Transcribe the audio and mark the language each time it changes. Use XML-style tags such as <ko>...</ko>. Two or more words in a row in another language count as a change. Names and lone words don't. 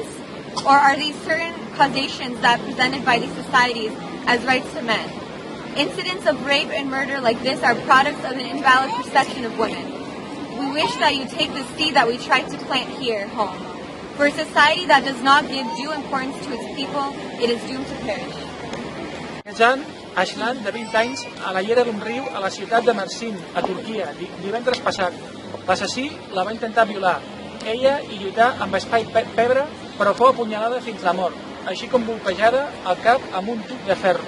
<en>Or are these certain causations that are presented by these societies as rights to men? Incidents of rape and murder like this are products of an invalid perception of women. We wish that you take the seed that we tried to plant here home. For a society that does not give due importance to its people, it is doomed to perish.</en> <ca>Jan Ashlan, de 20 anys, a la llera d'un riu a la ciutat de Mersin, a Turquia, divendres passat. L'assassí la va intentar violar. Ella hi lluità amb espai pebre, però fou apunyalada fins la mort, així com golpejada al cap amb un tub de ferro.</ca>